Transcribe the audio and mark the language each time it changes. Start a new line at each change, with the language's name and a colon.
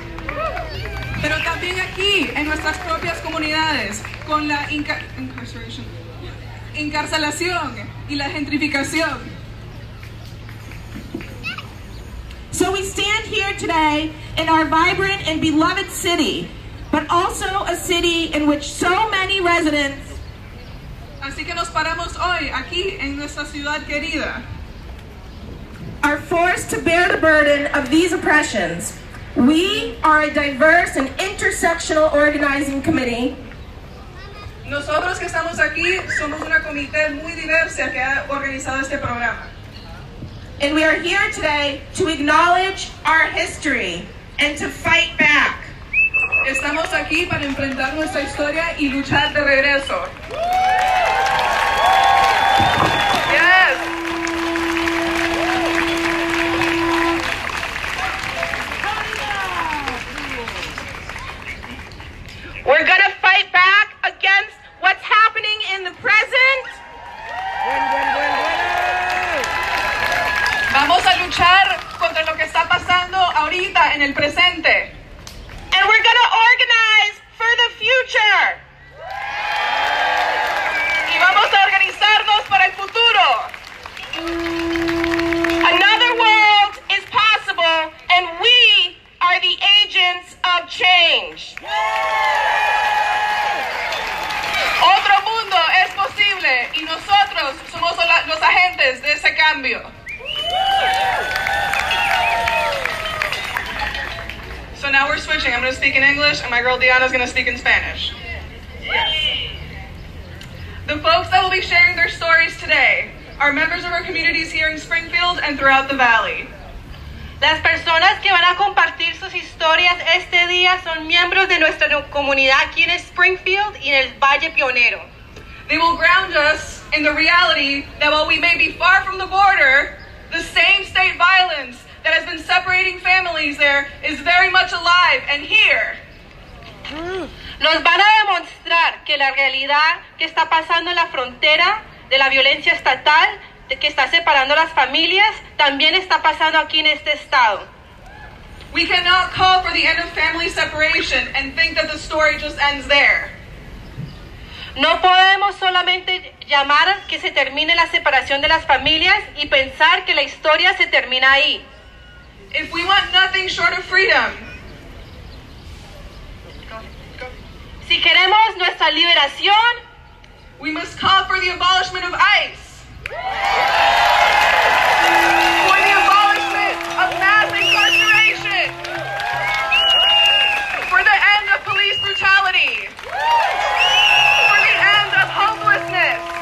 Spanish: Pero también aquí, en nuestras propias comunidades, con la encarcelación y la gentrificación.
English: So we stand here today in our vibrant and beloved city, but also a city in which so many residents
Spanish: Así que nos paramos hoy aquí en nuestra ciudad querida.
English: Are forced to bear the burden of these oppressions. We are a diverse and intersectional organizing committee.
Spanish: Nosotros que estamos aquí somos una comité muy diversa que ha organizado este programa.
English: And we are here today to acknowledge our history and to fight back.
Spanish: Estamos aquí para enfrentar nuestra historia y luchar de regreso.
English: Yes. We're gonna fight back against what's happening in the present.
Spanish: Vamos a luchar contra lo que está pasando ahorita en el presente.
English: And we're gonna organize for the future.
Spanish: Y vamos a organizarnos para el futuro.
English: Another world is possible, and we are the agents of change.
Spanish: Otro mundo es posible y nosotros somos los agentes de ese cambio.
English: So now we're switching. I'm going to speak in English and my girl Deanna's going to speak in Spanish. Yes. The folks that will be sharing their stories today are members of our communities here in Springfield and throughout the valley.
Spanish: Las personas que van a compartir sus historias este día son miembros de nuestra comunidad aquí en Springfield y en el Valle Pionero.
English: They will ground us in the reality that while we may be far from the border, the same state violence that has been separating families there is very much alive and here.
Spanish: Nos van a demostrar que la realidad que está pasando en la frontera de la violencia estatal que está separando las familias, también está pasando aquí en este estado.
English: We cannot call for the end of family separation and think that the story just ends there.
Spanish: No podemos solamente llamar que se termine la separación de las familias y pensar que la historia se termina ahí.
English: If we want nothing short of freedom,
Spanish: si queremos nuestra liberación,
English: we must call for the abolishment of ICE. For the abolishment of mass incarceration. For the end of police brutality. For the end of homelessness.